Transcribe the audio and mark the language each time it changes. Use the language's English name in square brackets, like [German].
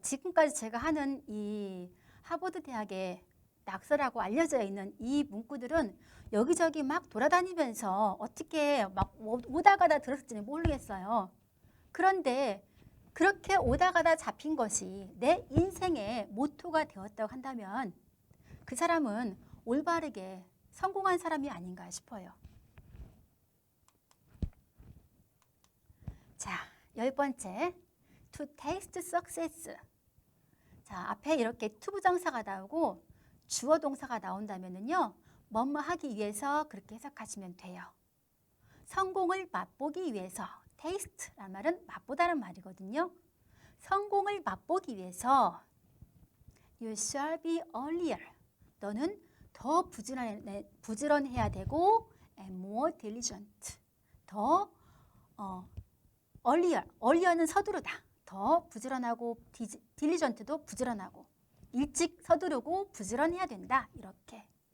[Korean] 지금까지 제가 하는 이 하버드 대학의 낙서라고 알려져 있는 이 문구들은 여기저기 막 돌아다니면서 어떻게 막 오다 가다 들었을지는 모르겠어요. 그런데 그렇게 오다 가다 잡힌 것이 내 인생의 모토가 되었다고 한다면 그 사람은 올바르게 성공한 사람이 아닌가 싶어요. 자, 10번째, [English] to taste success. [Korean] 자, 앞에 이렇게 to 부정사가 나오고 주어 동사가 나온다면은요, 뭐뭐 하기 위해서 그렇게 해석하시면 돼요. 성공을 맛보기 위해서, taste라는 말은 맛보다는 말이거든요. 성공을 맛보기 위해서 [English] you shall be earlier. [Korean] 너는 더 부지런해야 되고 [English] and more diligent. [Korean] 더 earlier는 서두르다. 더 부지런하고 diligent도 부지런하고 일찍 서두르고 부지런해야 된다. 이렇게.